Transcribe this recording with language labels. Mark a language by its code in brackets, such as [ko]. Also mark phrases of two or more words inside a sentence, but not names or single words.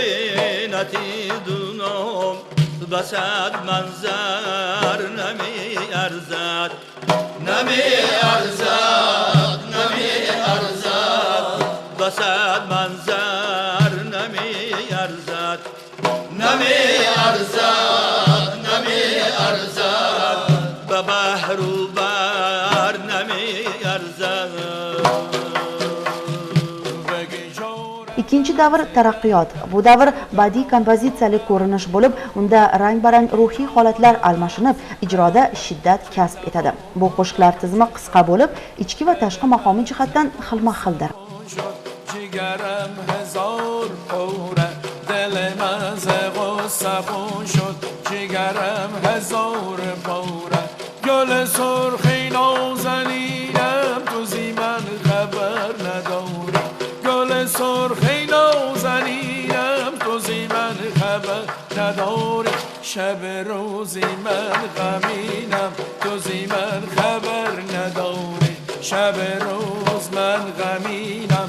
[fa] نتیدونم بسد منظر نمی ارزد بسد منظر نمی ارزد به بحر و بر نمی ارزد. [uz] Ikkinchi davr taraqqiyot. Bu davr badiiy kompozitsiyalik ko'rinish bo'lib, unda rang-barang ruhiy holatlar almashinib, ijroda shiddat kasb etadi. Bu qo'shiqlar tizimi qisqa bo'lib, ichki va tashqi maqomi jihatdan xilma-xildir. [fa] jigarim جگرم هزار پاره گل سرخی نازنینم تو زی من خبر نداری گل سرخی نازنینم تو زی من خبر نداری شب روزی من غمینم تو زی من خبر نداری شب روز من غمینم